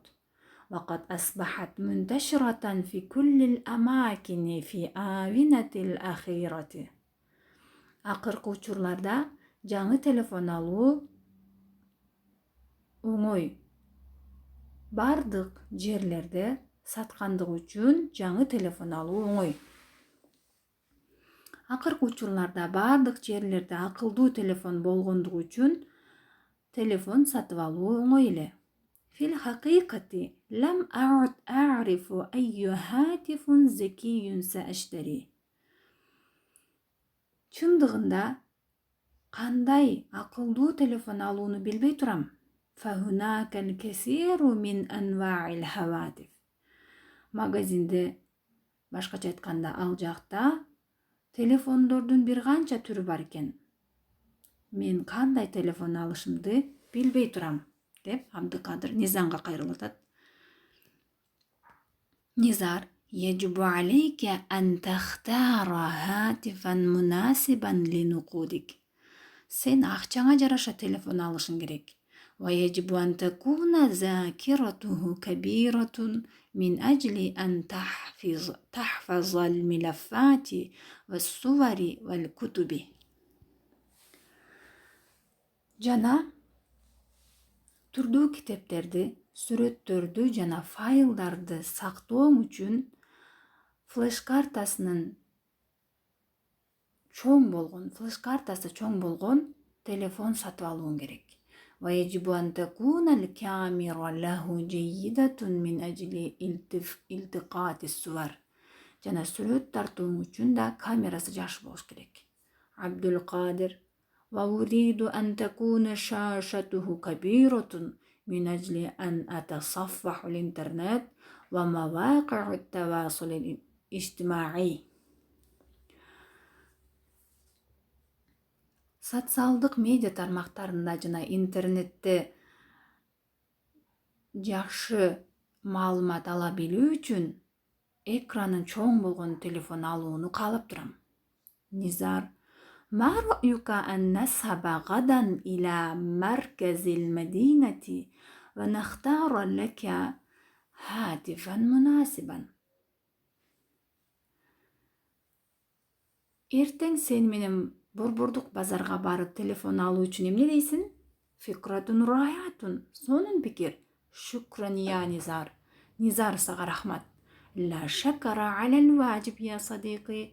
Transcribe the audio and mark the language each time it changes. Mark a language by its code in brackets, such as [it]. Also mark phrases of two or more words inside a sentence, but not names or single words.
[ar] وقد أصبحت منتشرة في كل الأماكن في آونة الأخيرة. [ky] Акыркы учурларда жаңы телефон алуу оңой. Бардык жерлерде саткандык үчүн жаңы телефон алуу оңой. Акыркы учурларда бардык жерлерде акылдуу телефон болгондугу үчүн телефон сатып алуу оңой эле. [ar] في الحقيقة لم أعد أعرف أي هاتف ذكي سأشتري. [ky] Чындыгында кандай акылдуу телефон алууну билбей турам. [ar] فهناك الكثير من أنواع الهواتف. [ky] Магазинде, башкача айтканда, ал жакта телефондордун бир канча түрү бар экен. Мен кандай телефон алышымды билбей турам, деп Абдыкадыр Низамга кайрылып атат. Низар: [ar] يجب عليك أن تختار هاتفا مناسبا لنقودك. [ky] Sen акчаңа жараша телефон алышың керек. [ar] ويجب أن تكون ذاكرته كبيرة من أجل أن تحفظ الملفات والصور والكتب. [ky] Жана түрдүү китептерди, сүрөттөрдү жана файлдарды сактоо үчүн флеш картасы чоң болгон телефон сатып алууң керек. [ar] ويجب أن تكون الكاميرا له جيدة من أجل التقاط الصور. [ky] Жана сүрөт тартуу үчүн да камерасы жакшы болуш керек. Абдулкадир: [ar] وأريد أن تكون شاشته كبيرة من أجل أن أتصفح الإنترنت ومواقع التواصل الاجتماعي. [ky] Социалдык медиа тармактарында жана интернетте жакшы маалымат ала билүү үчүн экраны чоң болгон телефон алууну каалап турам. Низар: [ar] ما رأيك أن نذهب غدا إلى مركز المدينة ونختار لك هاتفا مناسبا. [ky] Эртең сен менен борбордук базарга барып телефон алуу үчүн эмне дейсиң? [ar] فكرة رائعة. [ky] Сонун пикир. [ar] شكرا يا نزار. [ky] Низар, сага рахмат. [ar] لا شكر على الواجب يا صديقي.